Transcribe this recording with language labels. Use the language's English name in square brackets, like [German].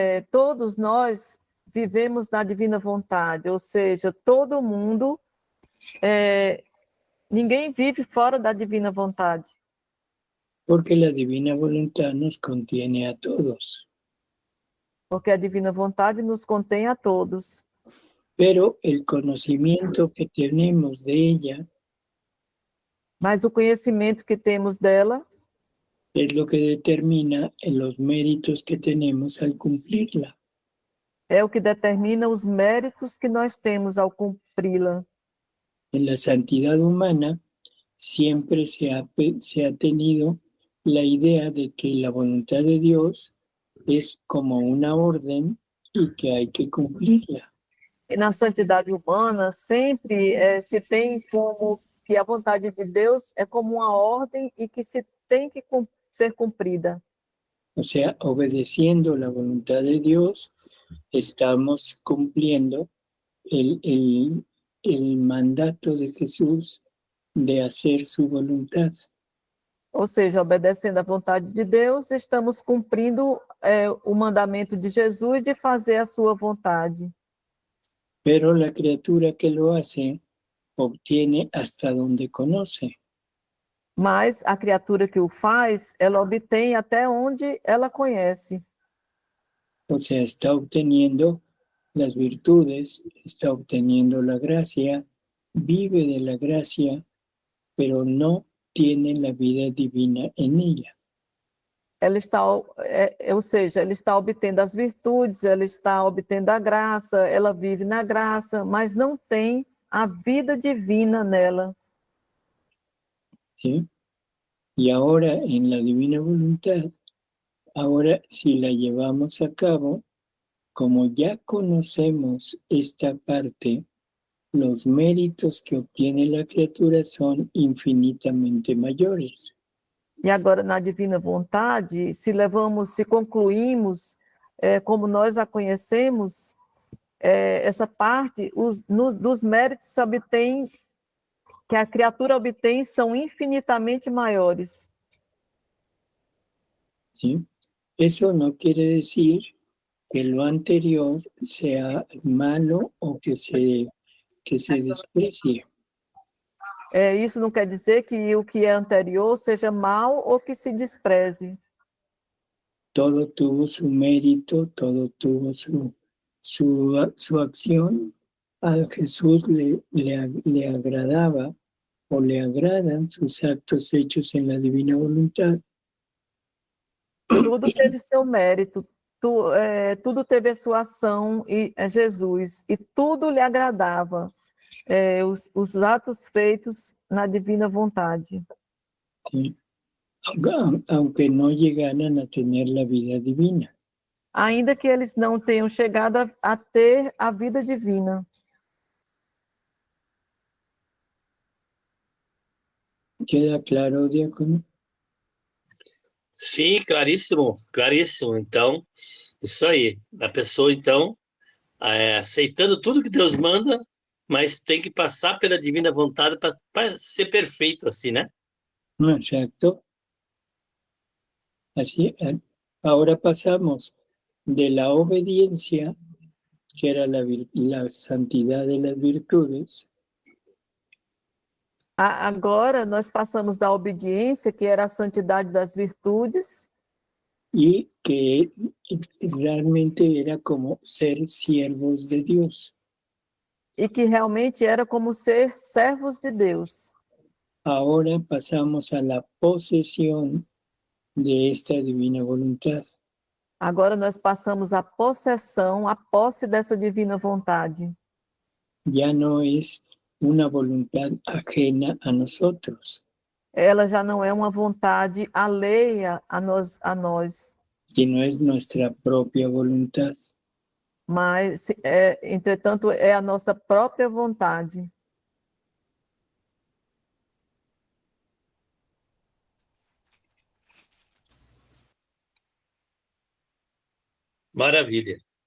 [Portuguese] todos nós vivemos na divina vontade, ou seja, todo mundo, ninguém vive fora da divina vontade, [Spanish] Porque la divina voluntad nos contiene a todos. [Portuguese] porque a divina vontade nos contém a todos. [Spanish] Pero el conocimiento que tenemos de ella [Portuguese] Mas o conhecimento que temos dela [Spanish] es lo que determina en los méritos que tenemos al cumplirla. [Portuguese] é o que determina os méritos que nós temos ao cumpri-la. [Spanish] En la santidad humana siempre se ha tenido la idea de que la voluntad de Dios es como una orden y que hay que cumplirla. [Portuguese] E na santidade humana, sempre se tem como que a vontade de Deus é como uma ordem e que se tem que ser cumprida. [Spanish] O sea, obedeciendo la voluntad de Dios, estamos cumpliendo el mandato de Jesús de hacer su voluntad. [Portuguese] Ou seja, obedecendo à vontade de Deus, estamos cumprindo o mandamento de Jesus de fazer a sua vontade. [Spanish] Pero la criatura que lo hace obtiene hasta donde conoce. [Portuguese] Mas a criatura que o faz, ela obtém até onde ela conhece. [Spanish] O sea, está obteniendo las virtudes, está obteniendo la gracia, vive de la gracia, pero no tiene la vida divina en ella. [Portuguese] Ela está, ou seja, ela está obtendo as virtudes, ela está obtendo a graça, ela vive na graça, mas não tem a vida divina nela. [Spanish] ¿Sí? Y ahora en la divina voluntad, ahora si la llevamos a cabo, como ya conocemos esta parte, los méritos que obtiene la criatura son infinitamente mayores. [Portuguese] E agora, na divina vontade, se concluímos como nós a conhecemos, essa parte, dos méritos se obtém, que a criatura obtém, são infinitamente maiores. [Spanish] ¿Sí? Eso no quiere decir que lo anterior sea malo o que se desprecie. [Portuguese] Isso não quer dizer que o que é anterior seja mal ou que se despreze. [Spanish] Todo tuvo su mérito, todo tuvo su acción. A Jesús le agradaba o le agradan sus actos hechos en la divina voluntad. [Portuguese] Tudo teve seu mérito, tudo teve a sua ação em Jesus, e tudo lhe agradava, os atos feitos na divina vontade. [Spanish] ¿Sí? Aunque no llegaran a tener la vida divina. [Portuguese] Ainda que eles não tenham chegado a ter a vida divina. [Spanish] ¿Queda claro, diácono? [Portuguese] Sim, claríssimo, claríssimo. Então, isso aí. A pessoa, então, aceitando tudo que Deus manda, mas tem que passar pela divina vontade para ser perfeito, assim, né? [Spanish] Exacto. Así, ahora pasamos de la obediencia, que era la santidad de las virtudes, [Portuguese] Agora nós passamos da obediência, que era a santidade das virtudes, [Spanish] y que realmente era como ser siervos de Dios. [Portuguese] e que realmente era como ser servos de Deus. [Spanish] Ahora pasamos a la posesión de esta divina voluntad. [Portuguese] Agora nós passamos a possessão, a posse dessa divina vontade. [Spanish] Ya no es una voluntad ajena a nosotros, [Portuguese] Ela já não é uma vontade alheia a nós, [Spanish] sino es nuestra propia voluntad. [Portuguese] mas, entretanto, é a nossa própria vontade. Maravilha.